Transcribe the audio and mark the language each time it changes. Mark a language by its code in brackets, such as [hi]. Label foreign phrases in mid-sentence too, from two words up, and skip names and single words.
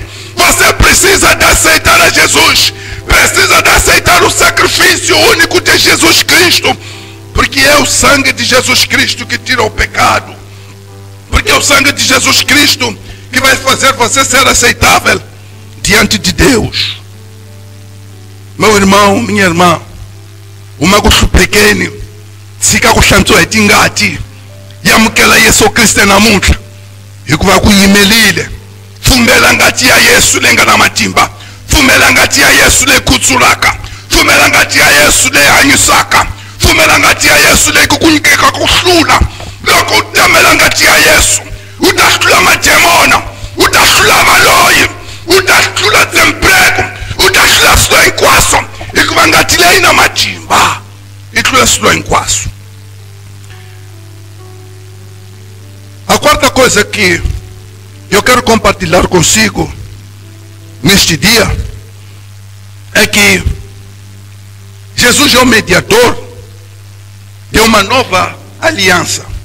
[pt] Você precisa de aceitar a Jesus, precisa de aceitar o sacrifício único de Jesus Cristo, porque é o sangue de Jesus Cristo que tira o pecado, porque é o sangue de Jesus Cristo que vai fazer você ser aceitável diante de Deus. Meu irmão, minha irmã, uma coisa pequena, se que [ts] a tingati, yamukela Yesu Cristo na munta, e que vai kuyimelile, fumela ngati ya Yesu lenga na matimba, fumela ngati ya Yesu le kutsulaka, fumela ngati ya Yesu le hanyisaka, fumela ngati ya Yesu le kukunyikeka kuhlula, loko utamela ngati ya Yesu, utahlula mademona, utahlula maloyi, utahlula desemprego, utahlula silo inkwaso, ikuva ngati le ina matimba, ihlula silo inkwaso. [pt] A quarta coisa que eu quero compartilhar consigo neste dia é que Jesus é o mediador de uma nova aliança.